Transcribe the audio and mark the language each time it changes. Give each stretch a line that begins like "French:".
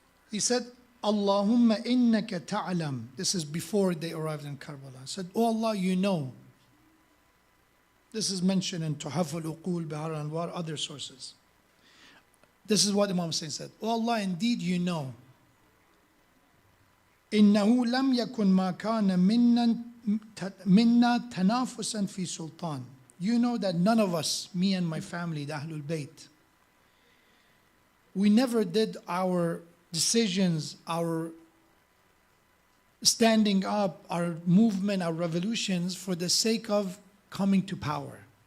English: He said,
Arabic: Allahumma innaka ta'lam.
English: This is before they arrived in Karbala. He said, oh Allah, you know. This is mentioned in Tuhaf al-Uqul, Bihar al-Anwar, other sources. This is what Imam Hussain said. Oh Allah, indeed you know.
Arabic: إنه لم يكن ما كان منا تنافسا في سلطان.
English: You know that none of us, me and my family, the Ahlul Bayt, we never did our decisions, our standing up, our movement, our revolutions for the sake of coming to power.